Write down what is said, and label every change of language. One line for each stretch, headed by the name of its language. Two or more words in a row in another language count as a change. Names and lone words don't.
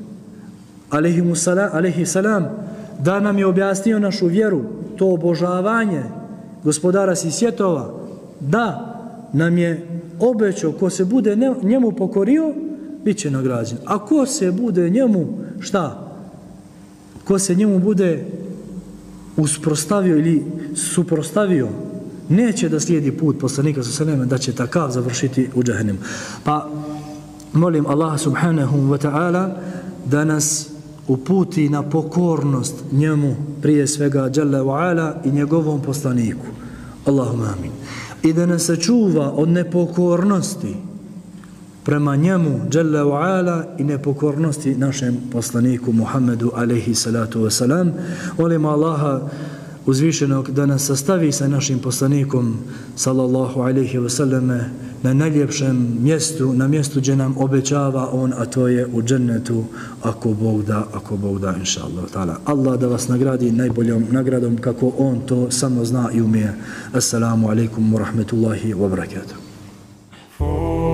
Arabic: عليه السلام,
Bosnian: da nam je objasnio našu vjeru, to obožavanje Gospodara svih svjetova, da nam je obećao ko se bude njemu pokorio, bit će nagrađen. A ko se bude njemu, šta? Ko se njemu bude usprostavio ili suprostavio, neće da slijedi put poslanika
Arabic: صلى الله عليه وسلم,
Bosnian: da će takav završiti u džehennemu. Pa molim Allaha
Arabic: سبحانه وتعالى
Bosnian: da nas uputi na pokornost njemu, prije svega
Arabic: جل وعلا,
Bosnian: i njegovom poslaniku.
Arabic: اللهم آمين.
Bosnian: I da nas sačuva od nepokornosti prema njemu
Arabic: جل وعلا
Bosnian: i nepokornosti našem poslaniku Muhammedu
Arabic: عليه الصلاة والسلام.
Bosnian: Molim Allaha uzvišenog da nas sastavi sa našim poslanikom
Arabic: صلى الله عليه وسلم
Bosnian: na najljepšem mjestu, na mjestu gdje nam obećava on, a to je u džennetu, ako Bog da,
Arabic: إن شاء الله.
Bosnian: Allah da vas nagradi najboljom nagradom kako on to samo zna i umije.
Arabic: السلام عليكم ورحمة الله وبركاته.